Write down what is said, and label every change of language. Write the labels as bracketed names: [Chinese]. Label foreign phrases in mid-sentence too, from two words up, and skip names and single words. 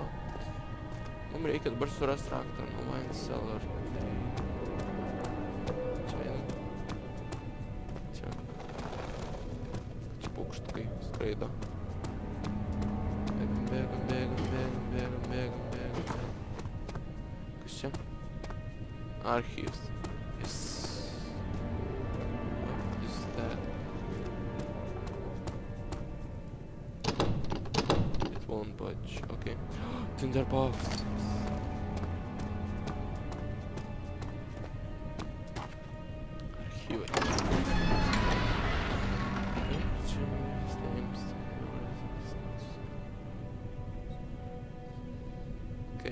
[Lithuanian] Mums reikia dabar surasti raktą nuo [English] wine cellar. [Lithuanian] Čia einam. Čia. Čia paukštukai skraido. Bėgam. Kas čia? [English] Archives. Yes. What is that? It won't budge. Okay. Tinderbox. Archive. Okay.